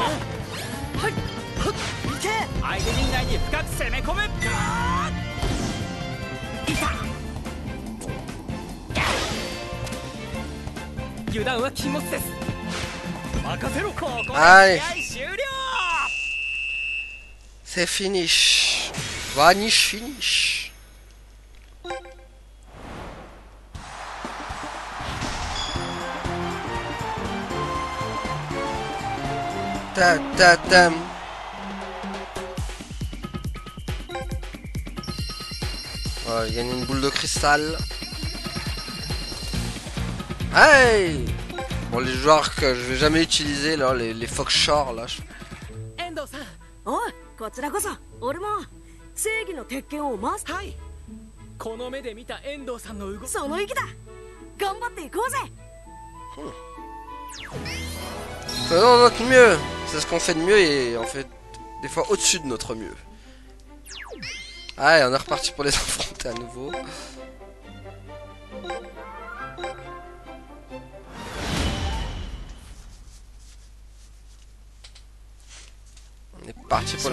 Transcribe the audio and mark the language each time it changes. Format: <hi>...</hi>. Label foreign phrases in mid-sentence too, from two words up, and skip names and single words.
<fr>Allez. C'est finish.</fr> <en>Vanish finish. Ta ta tam.</en> <fr>Voilà, il gagne une boule de cristal. Hey! Bon, les joueurs que je vais jamais utiliser là, les Foxshore là.</fr> <ja>おい、こちらこそ。俺も正義の鉄拳を回す。はい。この目で見た遠藤さんの動き。その意気だ。頑張っていこうぜ。</ja> <fr>Faisons notre mieux. C'est ce qu'on fait de mieux et on fait des fois au-dessus de notre mieux. Allez, on est reparti pour les affronter à nouveau. On est parti pour les...</fr>